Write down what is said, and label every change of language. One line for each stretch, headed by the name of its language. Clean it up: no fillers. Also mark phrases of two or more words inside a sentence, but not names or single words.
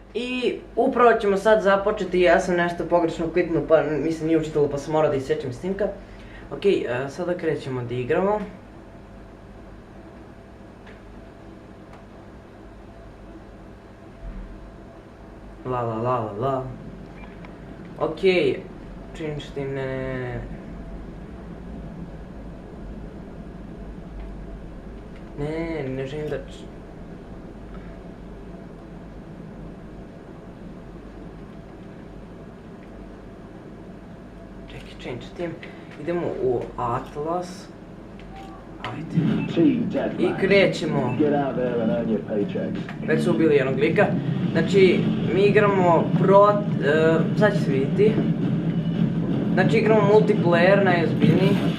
Serbian: I upravo ćemo sad započeti, ja sam nešto pogrešno kliknuo pa mi se nije učitalo pa sam morao da isečem snimka. Okej, sada krećemo da igramo. La la la la la. Okej,
English: change team,
Serbian: ne. Ne želim da... Čekaj,
English: change team.
Serbian: Idemo u Atlas. Ajde. I krećemo. Već su ubili jednog lika. Znači, mi igramo sad će se vidjeti. Znači, igramo multiplayer, najozbiljniji.